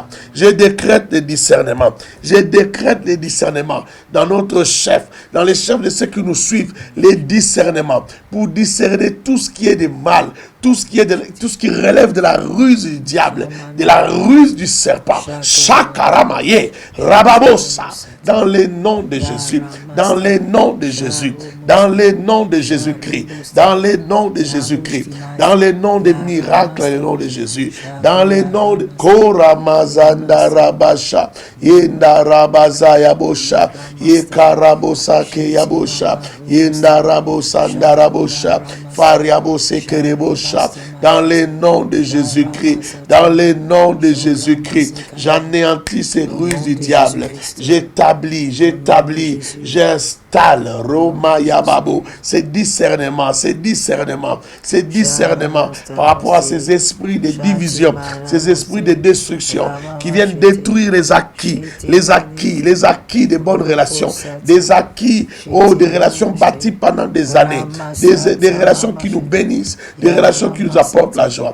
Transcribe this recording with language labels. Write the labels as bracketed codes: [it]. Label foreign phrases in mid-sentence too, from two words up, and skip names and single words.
[fr] Je décrète le discernement. Je décrète le discernement dans notre chef, dans les chefs de ceux qui nous suivent, les discernements pour discerner tout ce qui est de mal, tout ce qui relève de la ruse du diable, de la ruse du serpent. Shakaramaye, Rababosa, dans les noms de Jésus, dans les noms de Jésus, dans les noms de Jésus-Christ, dans les noms de Jésus-Christ, dans les noms des miracles, les noms de Jésus, dans les noms de Koramazanda Rabasha, Yenda Rabaza Yabosha, Yekarabosa Keyabosha, Yenda Rabosanda Rabosha, Fariabose Kerebosha, dans les noms de Jésus-Christ, dans les noms de Jésus-Christ, j'anéantis ces ruses du diable, j'établis, j'installe Roma Yababo, ces discernements par rapport à ces esprits de division, ces esprits de destruction qui viennent détruire les acquis des bonnes relations, des acquis, des relations bâties pendant des années, des relations qui nous bénissent, des relations qui nous apportent la joie.